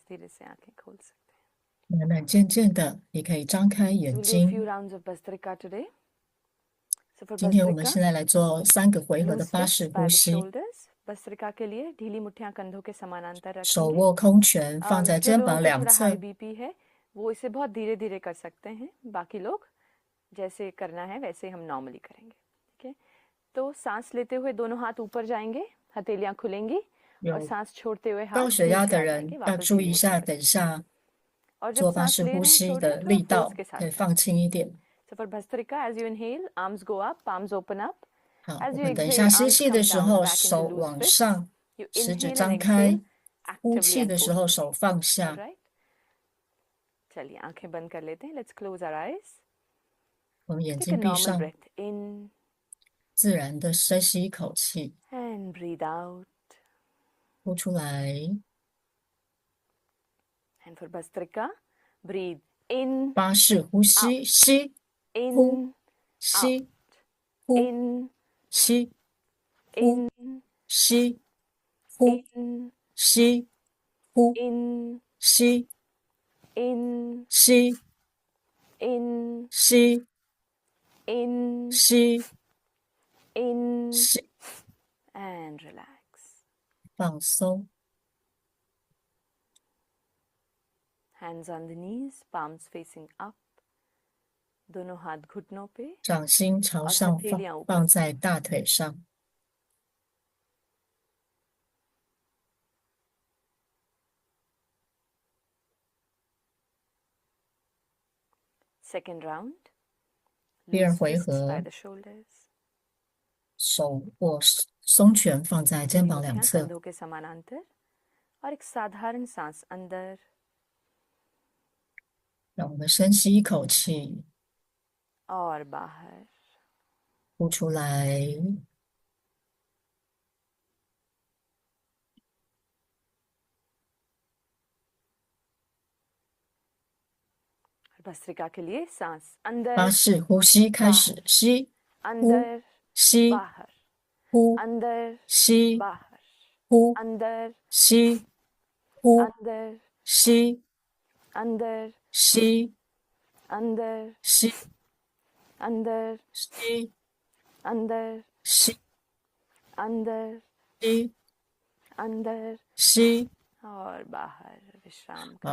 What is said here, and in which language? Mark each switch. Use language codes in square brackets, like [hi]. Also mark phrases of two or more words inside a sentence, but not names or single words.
[hi] धीरे से आंखें खोल सकते हैं. [zh] 慢慢渐渐的，你可以张开 [en] So [zh] 眼 [en] we'll do a few [zh] 睛。 [en] rounds of Bhastrika today. So for [zh] 今天我们 [en] Bhastrika, [zh] 现在来做3个回合的 [en] loose [zh] 巴 [en] fists [zh] 式 [en] by [zh] 呼 [en] the [zh] 吸， [hi] shoulders. Bhastrika के लिए ढीली मुट्ठियां कंधों के समानांतर [zh] 手 [hi] रखेंगे. [zh] 握空拳放在 [hi] जो [zh] 肩 [hi] लोगों [zh] 膀 [hi] को [zh] 两 [hi] थोड़ा हाई [zh] 侧， [hi] बीपी है वो इसे बहुत धीरे धीरे कर सकते हैं. बाकी लोग जैसे करना है वैसे हम नॉर्मली करेंगे. ठीक है? तो सांस लेते हुए दोनों हाथ ऊपर जाएंगे, हथेलियां खुलेंगी, और [zh] 有 [hi] सांस छोड़ते हुए [zh] 高 [hi] हाथ [zh] 血压 [hi] नीचे [zh] 的 [hi] आ [zh] 人 [hi] जाएंगे, [zh] 要 [hi] वापस [zh] 注 [hi] ढीली [zh] 意一 [hi] मुट्ठियां [zh] 下， [hi] रखें. [zh] 等一下 [hi] और जब [zh] 做巴 [hi] सांस [zh] 式 [hi] ले [zh] 呼 [hi] रहे हैं [zh] 吸 [hi] छोड़ रहे [zh] 的 [hi] हैं थोड़ा [zh] 力 [hi] फोर्स [zh] 道 [hi] के साथ [zh] 可以 [hi] करें. [zh] 放轻一点。 [en] So for Bhastrika, as you inhale, arms go up, palms open up. [zh] 好， [en] As [zh] 我 [en] you [zh] 们等一 [en] exhale, [zh] 下 [en] your [zh] 吸 [en] arms [zh] 气的 [en] come [zh] 时 [en] down [zh] 候， [en] back into [zh] 手 [en] loose [zh] 往 [en] fists. [zh] 上， [en] You [zh] 食指 [en] inhale and [zh] 张 [en] exhale [zh] 开，呼 [en] actively [zh] 气 [en] and [zh] 的时候 [en] forcefully. [zh] 手放 [en] All [zh] 下。 [en] right? [hi] चलिए आंखें बंद कर लेते हैं. [en] Let's close our eyes. [zh] 我们眼 [en] Take a [zh] 睛闭 [en] normal [zh] 上， [en] breath in [zh] 自然的深吸一口气， [en] and breathe out. [zh] 呼出来。 [en] And for Bhastrika, breathe in, [zh] 巴式呼吸，吸，呼， [en] in, [zh] 吸，呼， [en] in, [zh] 吸，呼， [en] in, [zh] 吸，呼， [en] in, [zh] 吸，呼， [en] in, [zh] 吸， [en] in, [zh] 吸， [en] in, [zh] 吸， [en] in, [zh] 吸， [en] in, [zh] 吸， [en] and relax. [zh] 放松。 [en] Hands on the knees, palms facing up. [hi] दोनों हाथ घुटनों पे [zh] 掌心朝 [hi] और [zh] 上 [hi] हथेलियां [zh] 放， [hi] ऊपर. [zh] 放在大腿上。 [en] Second round. [zh] 第二 [en] Loose [zh] 回 [en] fists by [zh] 合， [en] the shoulders. [zh] 手握松拳放在肩 [hi] पूरी [zh] 膀两 [hi] मुट्ठियां [zh] 侧， [hi] कंधों के समानांतर और एक साधारण सांस अंदर [zh] 让我们深吸一口气， [hi] और बाहर. [zh] 呼出来。 [hi] भस्त्रिका के लिए सांस [zh] 巴 [hi] अंदर [zh] 式呼吸开始，吸，呼， [hi] अंदर [zh] 吸， [hi] बाहर [zh] 呼， [hi] अंदर [zh] 吸， [hi] बाहर [zh] 呼， [hi] अंदर [zh] 吸，呼， [hi] अंदर [zh] 吸， [hi] अंदर [zh] 吸， [hi] अंदर [zh] 吸， [hi] अंदर [zh] 吸， [hi] अंदर [zh] 吸， [hi] अंदर [zh] 吸， [hi] अंदर [zh] 吸。 [hi] और बाहर. विश्राम करें.